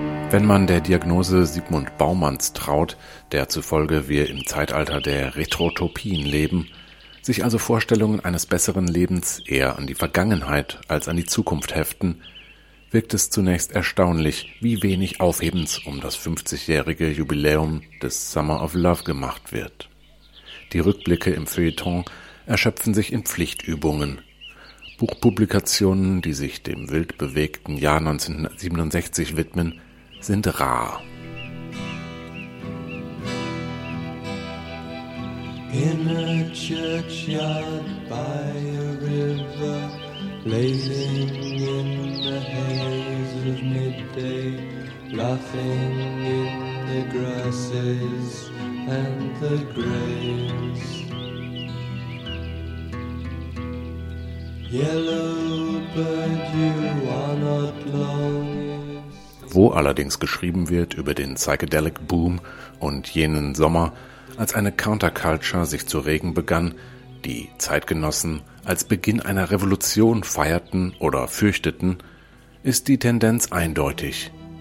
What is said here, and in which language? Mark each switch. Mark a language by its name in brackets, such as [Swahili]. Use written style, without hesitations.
[German] Wenn man der Diagnose Sigmund Baumanns traut, der zufolge wir im Zeitalter der Retrotopien leben, sich also Vorstellungen eines besseren Lebens eher an die Vergangenheit als an die Zukunft heften, wirkt es zunächst erstaunlich, wie wenig Aufhebens um das 50-jährige Jubiläum des Summer of Love gemacht wird. Die Rückblicke im Feuilleton erschöpfen sich in Pflichtübungen. Buchpublikationen, die sich dem wild bewegten Jahr 1967 widmen, sind rar. [English] In a churchyard by a river, blazing in the haze of midday, laughing in the grasses and the graves. Yellow bird, you are not long. [German] Wo allerdings geschrieben wird über den Psychedelic Boom und jenen Sommer, als eine Counterculture sich zu regen begann, die Zeitgenossen als Beginn einer Revolution feierten oder fürchteten, ist die Tendenz eindeutig.